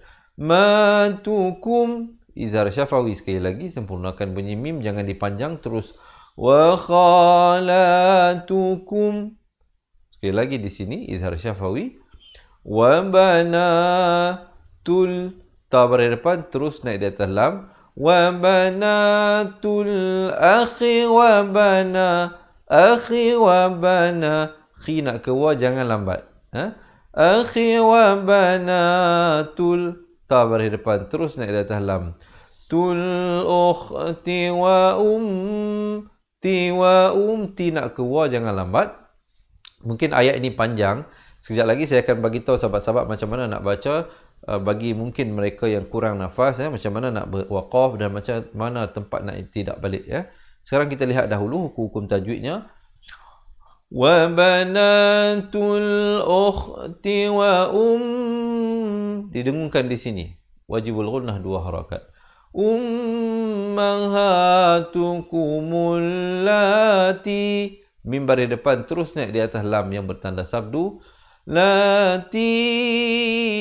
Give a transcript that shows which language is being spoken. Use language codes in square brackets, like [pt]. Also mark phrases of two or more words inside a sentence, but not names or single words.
[ms] Matukum, izhar syafawi sekali lagi, sempurnakan bunyi mim, jangan dipanjang, terus. [ar] وخالاتكم, [ms] sekali lagi di sini izhar syafawi. [ar] وبنات, [ms] ta berdepan terus naik di atas lam. [ar] وبنات الأخ وبنا، أخ وبنا. [ms] Khi nak ke wa jangan lambat. [ar] أخ وبنات, [ms] ta baris depan terus naik di atas lam. [ar] تُ الأخت وَ تِ وَ تِ [ms] nak ke wa jangan lambat. Mungkin ayat ini panjang. Sekejap lagi saya akan bagi tahu sahabat-sahabat macam mana nak baca, bagi mungkin mereka yang kurang nafas macam mana nak berwaqaf dan macam mana tempat nak tidak balik ya. Sekarang kita lihat dahulu hukum tajwidnya. [ar] وبنات الأخت و [ms] didengungkan di sini. [ar] واجب الغنة [ms] 2 harakat. [ar] أمهاتكم اللاتي, [ms] mim baris depan terus naik di atas lam yang bertanda sabdu.